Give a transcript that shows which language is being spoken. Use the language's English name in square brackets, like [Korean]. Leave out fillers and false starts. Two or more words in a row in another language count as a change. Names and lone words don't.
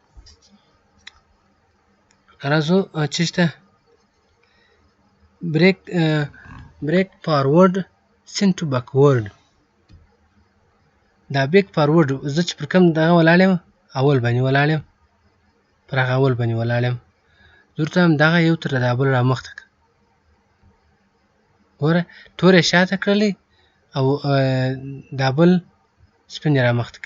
[Pashto] راځو چې شته [English] break forward send to backward. [Pashto] دا [English] back forward [Pashto] زه چې پر کوم دغه ولاړ یم اول باندې ولاړ یم، پر هغه اول باندې ولاړ یم، زه ورته وایم دغه یو تر دا بل رامخته کړه. ګوره تور یې شاته کړلی او دا بل سپین یې رامخته کړي.